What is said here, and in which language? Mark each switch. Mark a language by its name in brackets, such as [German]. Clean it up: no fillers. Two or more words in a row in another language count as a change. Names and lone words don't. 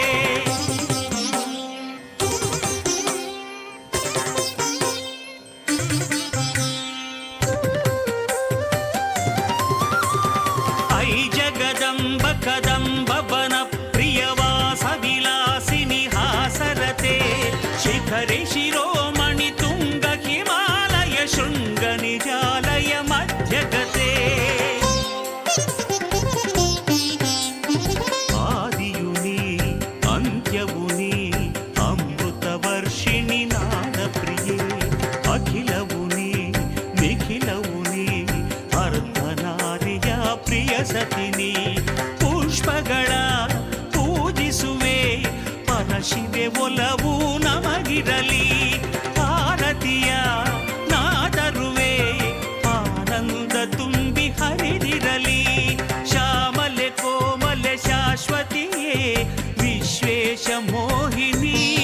[Sanskrit] ಐ ಜಗದಂಬ ಕದಂಬ ವನ ಪ್ರಿಯವಾಸ ವಿಲಾಸಿನಿ ಹಾಸರತೆ ಶಿಖರಿ ಶಿರೋಮಣಿ ತುಂಗ ಹಿಮಾಲಯ ಶೃಂಗ ನಿಜಾಲಯ ಮಧ್ಯಗತೆ [Kannada] ಆದಿಯು ನೀ ಅಂತ್ಯವು ನೀ ಅಮೃತ ವರ್ಷಿಣಿ ನಾದ ಪ್ರಿಯೆ ಅಖಿಲವು ನೀ ನಿಖಿಲವು ನೀ ಅರ್ಧನಾರಿಯ ಪ್ರಿಯ ಸತಿನಿ ಪುಷ್ಪಗಳ ಪೂಜಿಸುವೆ ಪರಶಿವೆ ಒಲವು ನಮಗಿರಲಿ ಭಾರತೀಯ ನಾದರುವೆ ಆನಂದ ತುಂಬಿ ಹರಿದಿರಲಿ ಶ್ಯಾಮಲೆ ಕೋಮಲೆ ಶಾಶ್ವತಿಯೇ ವಿಶ್ವೇಶ ಮೋಹಿನಿ